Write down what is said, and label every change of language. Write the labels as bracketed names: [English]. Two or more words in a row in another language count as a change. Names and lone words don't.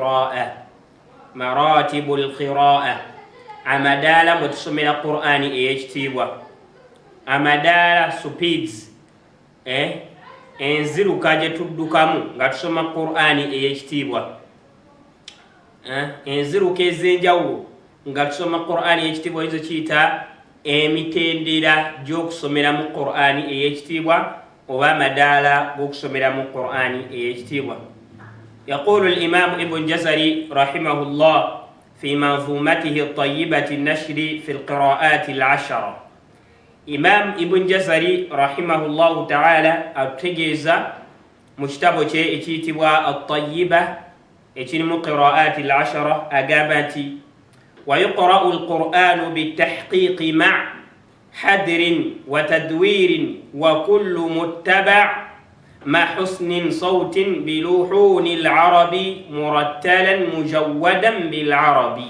[Ganda] qira'a, amadaala mwe tusomera Qur'ani ey'ekitiibwa, amadaala speeds, enziruka gye tuddukamu nga tusoma Qur'ani ey'ekitiibwa, enziruka ez'enjawulo nga tusoma Qur'ani ey'ekitiibwa ezo kiyita emitendera gy'okusomera mu Qur'ani ey'ekitiibwa oba amadaala g'okusomera mu Qur'ani ey'ekitiibwa. [Arabic] يقول الإمام ابن الجزري رحمه الله في منظومته الطيبة النشر في القراءات العشر. Imam Ibn Jazari رحمه الله تعالى [Ganda] ategeeza mu kitabo kye ekiyitibwa [Arabic] at-tayyiba [Ganda] ekiri mu [Arabic] قراءات العشر [Ganda] agamba nti [Arabic] ويقرأ القرآن بالتحقيق مع حدر وتدوير وكل متبع مع حسن صوت بلحون العربي مرتلا مجودا بالعربي.